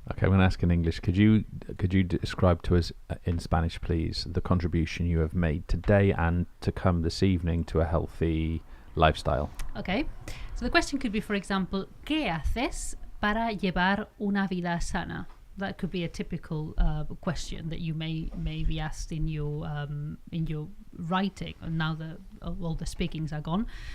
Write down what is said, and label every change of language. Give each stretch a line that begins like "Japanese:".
English: Okay, I'm going to ask in English. Could you describe to us in Spanish, please, the contribution you have made today and to come this evening to a healthy lifestyle? Okay. So the question could be, for example,
Spanish: ¿qué haces para llevar una vida sana?
English: That could be a typical question that you may be asked in your writing. And now all the speakings are gone.